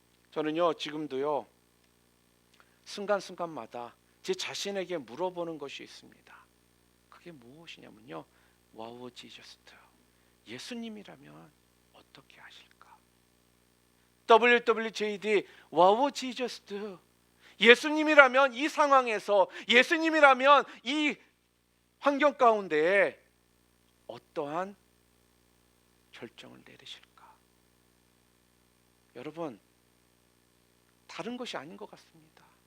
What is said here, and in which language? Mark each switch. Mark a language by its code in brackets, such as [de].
[ko] 저는요 지금도요 순간순간마다 제 자신에게 물어보는 것이 있습니다. 그게 무엇이냐면요 [en] What would Jesus do? [ko] 예수님이라면 어떻게 하실까? [en] WWJD What would Jesus do? [ko] 예수님이라면 이 상황에서, 예수님이라면 이 환경 가운데에 어떠한 결정을 내리실까? 여러분, 다른 것이 아닌 것 같습니다.